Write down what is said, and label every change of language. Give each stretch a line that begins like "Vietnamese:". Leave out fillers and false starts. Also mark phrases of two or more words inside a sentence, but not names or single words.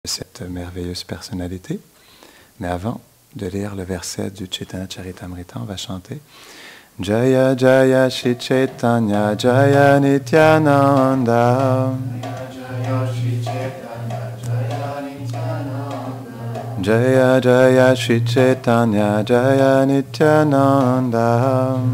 French: cette merveilleuse personnalité. Mais avant de lire le verset du Chaitanya Charitamrita, on va chanter
Bangla: জয় জয় শ্রী চৈতন্য জয় নিত্যানন্দ. জয় জয় শ্রী চৈতন্য জয় নিত্যানন্দ.